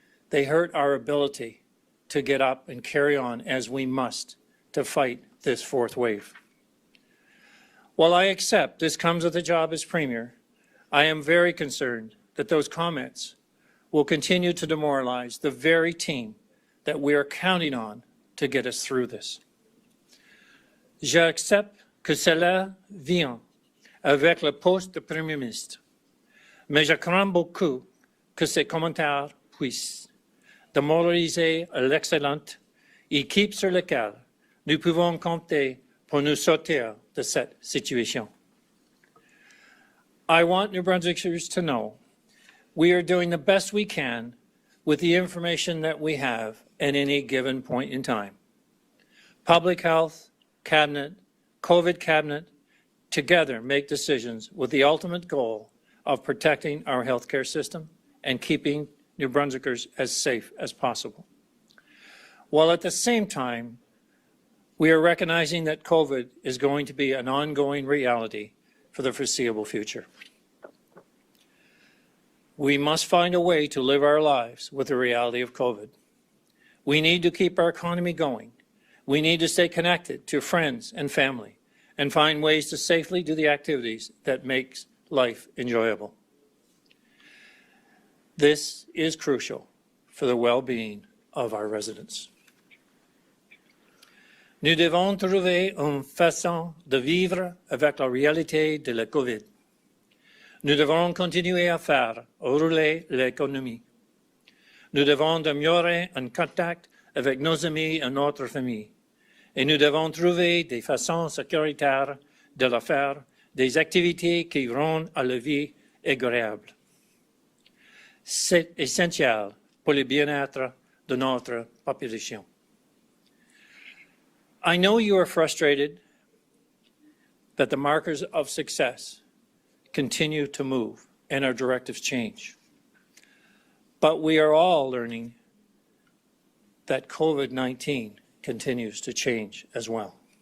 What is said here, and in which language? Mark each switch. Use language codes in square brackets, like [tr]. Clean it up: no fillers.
[en] They hurt our ability to get up and carry on as we must to fight this fourth wave. While I accept this comes with a job as Premier, I am very concerned that those comments will continue to demoralize the very team that we are counting on to get us through this. [fr] J'accepte que cela vient avec le poste de Premier ministre, mais je crains beaucoup que ces commentaires puissent démoraliser l'excellente équipe sur laquelle nous pouvons compter pour nous sortir de cette situation. [en] I want New Brunswickers to know we are doing the best we can with the information that we have at any given point in time. Public Health, Cabinet, COVID Cabinet, together make decisions with the ultimate goal of protecting our healthcare system and keeping New Brunswickers as safe as possible. While at the same time, we are recognizing that COVID is going to be an ongoing reality for the foreseeable future. We must find a way to live our lives with the reality of COVID. We need to keep our economy going. We need to stay connected to friends and family and find ways to safely do the activities that make life enjoyable. This is crucial for the well-being of our residents. [fr] Nous devons trouver une façon de vivre avec la réalité de la COVID. Nous devons continuer à faire rouler l'économie. Nous devons demeurer en contact avec nos amis et notre famille. Et nous devons trouver des façons sécuritaires de le faire, des activités qui rendent à la vie agréable. C'est essentiel pour le bien-être de notre population. [en] I know you are frustrated that the markers of success continue to move and our directives change. But we are all learning that COVID-19 continues to change as well.